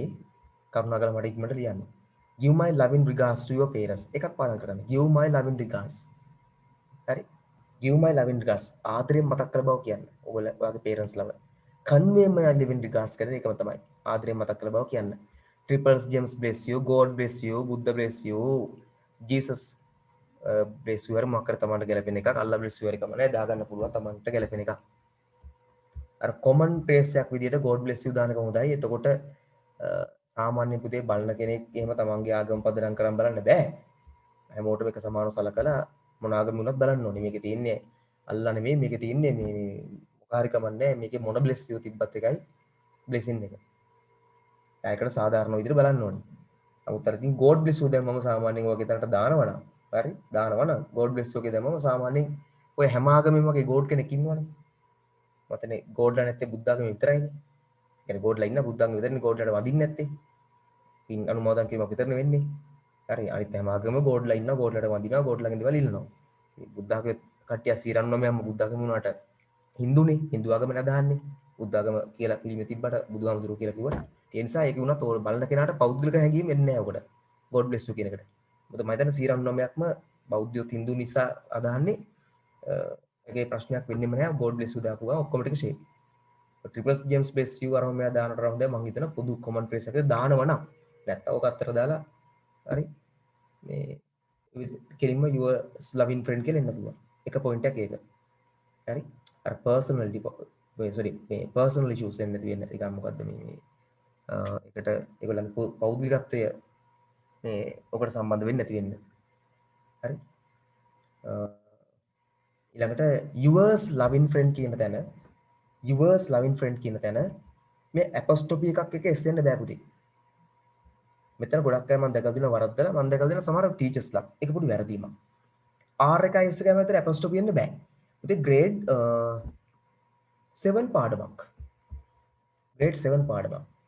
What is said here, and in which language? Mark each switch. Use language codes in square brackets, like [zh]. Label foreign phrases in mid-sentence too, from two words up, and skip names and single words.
[si] කරුණාකරලා මට ඉක්මනට ලියන්න. [en] Give my loving regards to your parents. [si] එකක් පාඩම් කරන්න. [en] Give my loving regards. හරි. Give my loving regards. [si] ආදරයෙන් මතක් කළ බව කියන්න. ඔයගොල්ලෝ ඔයාගේ parents ලව. [en] Convey my loving regards [si] කරන එකම තමයි. ආදරයෙන් මතක් කළ බව කියන්න. [en] Triples James bless you. God bless you. Buddha bless you. Jesus bless you. [si] හරි මොකක් කර තමන්ට ගැලපෙන එකක්. [en] Allah bless you [si] හරි කම නෑ. දාගන්න පුළුවන් තමන්ට ගැලපෙන එකක්. අර [en] common phrase [si] එකක් විදිහට [en] God bless you [si] දාන එක හොඳයි. එතකොට සාමාන්‍ය පුතේ බලන කෙනෙක් එහෙම තමන්ගේ ආගම පදනම් කරන් බලන්න බෑ. හැමෝටම එක සමානව සලකලා මොන ආගම වුණත් බලන්න ඕනේ. මේකේ තියෙන්නේ අල්ලා නෙමෙයි මේකේ තියෙන්නේ මේ මොකක් හරි කමන්නේ. මේකේ මොන [en] bless you [si] තිබ්බත් එකයි blessing එක. ඒකට සාධාරණ විදිහට බලන්න ඕනේ. නමුත් අර ඉතින් [en] God bless you [si] දැන් මම සාමාන්‍යයෙන් වගේ තැනට දානවා නම් හරි දානවා නම් [en] God bless you [si] කියලා දැන් මම සාමාන්‍යයෙන් ඔය හැම ආගමෙම වගේ God කෙනෙක් ඉන්නවනේ. මතනේ ගෝඩ්ලා නැත්තේ බුද්ධාගම විතරයිනේ. කියන්නේ ගෝඩ්ලා ඉන්න බුද්ධාගම විතරනේ ගෝඩ්ලාට වදින්නේ නැත්තේ. පින් අනුමෝදන් කිරීමක් විතරනේ වෙන්නේ. හරි අනිත් හැම ආගමම ගෝඩ්ලා ඉන්නවා ගෝඩ්ලාට වදිනවා ගෝඩ්ලාගෙන් දේවල් ඉල්ලනවා. මේ බුද්ධාගම කට්ටිය 99ම බුද්ධාගම වුණාට හින්දුනේ හින්දු ආගම නදාන්නේ. බුද්ධාගම කියලා පිළිමේ තිබ්බට බුදුහාමුදුරුවෝ කියලා කිව්වට ඒ නිසා ඒක වුණත් ඕන බලන කෙනාට පෞද්ගලික හැඟීම් එන්නේ නැහැ ඔකට. [en] God bless you [si] කියන එකට. මොකද මම හිතන්නේ 99%ක්ම බෞද්ධයෝ හින්දු නිසා අදහන්නේ ඒකේ ප්‍රශ්නයක් වෙන්නෙම නැහැ [en] God bless you [si] දාපුවා ඔක්කොම ටික ෂේ. [en] Triples James bless you [si] අරම මෙයා දානට හොඳයි මං හිතන පොදු [en] common phrase [si] එකක් දානවා නම් නැත්නම් ඔක අතර දාලා හරි මේ කෙලින්ම [en] your loving friend [si] කියලා එන්න පුළුවන්. එක point එකක් ඒක. හරි අර [en] personality sorry [si] මේ [en] personal issues [si] එන්න තියෙන එක මොකද්ද මේ ඒකට ඒගොල්ලන්ගේ පෞද්ගලිකත්වය මේ ඔකට සම්බන්ධ වෙන්නේ නැති වෙන්න. හරි ඊළඟට [en] yours loving friend [si] කියන තැන [en] yours loving friend [si] කියන තැන මේ apostrophe එකක් එක එස්සෙන්න බෑ පුතේ. මෙතන ගොඩක් අය මම දැකලා දින වරද්දලා මම දැකලා දින සමහර ටීචර්ස්ලා ඒක පොඩි වැරදීමක්. R එකයි S එකයි මැද apostrophe එන්න බෑ. පුතේ grade 7 පාඩමක්. grade 7 පාඩමක්.